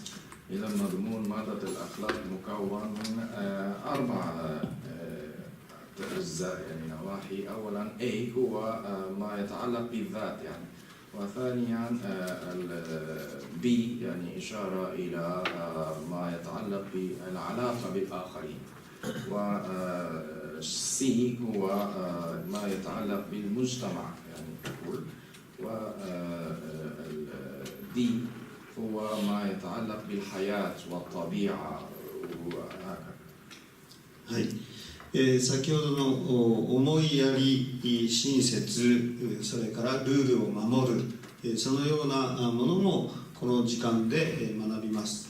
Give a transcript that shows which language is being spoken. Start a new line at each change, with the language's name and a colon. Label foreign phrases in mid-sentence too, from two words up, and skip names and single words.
Arabic: إذا مضمون مادة الأخلاق مكون من 4 أجزاء يعني نواحي. أولا A هو ما يتعلق بالذات يعني، وثانيا B يعني إشارة إلى ما يتعلق بالعلاقة بالآخرين، و C هو ما يتعلق بالمجتمع يعني ككل، و D هو ما يتعلق بالحياة والطبيعة وهكذا.
Japanese: 先ほどの思いやり、親切、それからルールを守る、そのようなものもこの時間で学びます。